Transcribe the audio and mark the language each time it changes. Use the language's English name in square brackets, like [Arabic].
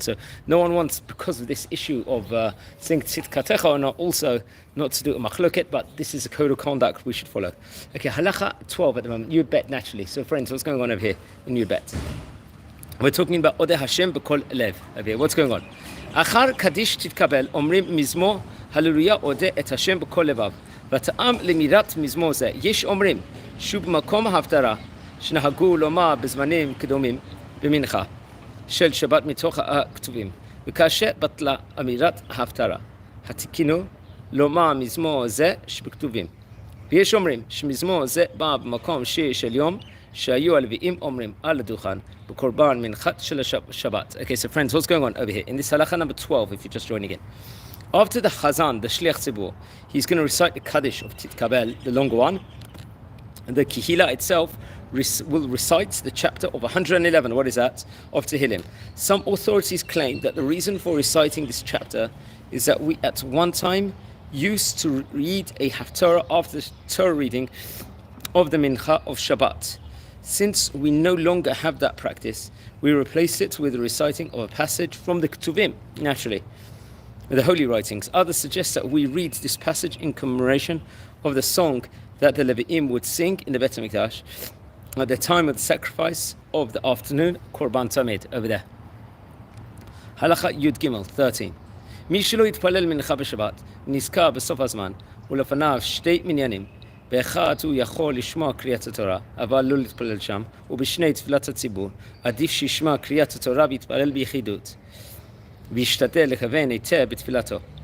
[English] So no one wants, because of this issue of saying Tzidkatecha or not, also not to do a machloket, but this is a code of conduct we should follow. Okay, halacha 12 at the moment, Yud Bet naturally. So friends, what's going on over here in Yud Bet? We're talking about Odeh Hashem b'kol lev. Okay, what's going on? [Hebrew] אחר קדיש תתקבל, אומרים מזמור, הללויה אודה את השם בכל לבב. וטעם למירת מזמור זה, יש אומרים, שהוא במקום ההפטרה, שנהגו לומר בזמנים קדומים, במנחה, של שבת מתוך הכתובים. וכאשר בטלה אמירת ההפטרה, התקינו לומר מזמור זה שבכתובים. ויש אומרים שמזמור זה בא במקום שיר של יום, שהיו הלוויים אומרים על הדוכן, בקורבן מנחת של השבת. [English] Okay, so friends, what's going on over here? In this halacha number 12, if you're just joining in. After the Chazan, the Shliach Tzibur, he's going to recite the Kaddish of Titkabel, the longer one. And the Kehila itself will recite the chapter of 111, what is that? Of Tehillim. Some authorities claim that the reason for reciting this chapter is that we at one time used to read a Haftarah after the Torah reading of the Mincha of Shabbat. Since we no longer have that practice, we replace it with the reciting of a passage from the Ketuvim, naturally, the holy writings. Others suggest that we read this passage in commemoration of the song that the Levi'im would sing in the Bet HaMikdash at the time of the sacrifice of the afternoon, Korban Tamid, over there. Halacha Yud Gimel 13. [Hebrew] מי שלא יתפלל מנחה בשבת, נזכר בסוף הזמן, ולפניו 2 מניינים, באחד הוא יכול לשמוע קריאת התורה, אבל לא להתפלל שם, ובשני תפילת הציבור, עדיף שישמע קריאת התורה ויתפלל ביחידות, וישתדל לכוון היטב בתפילתו.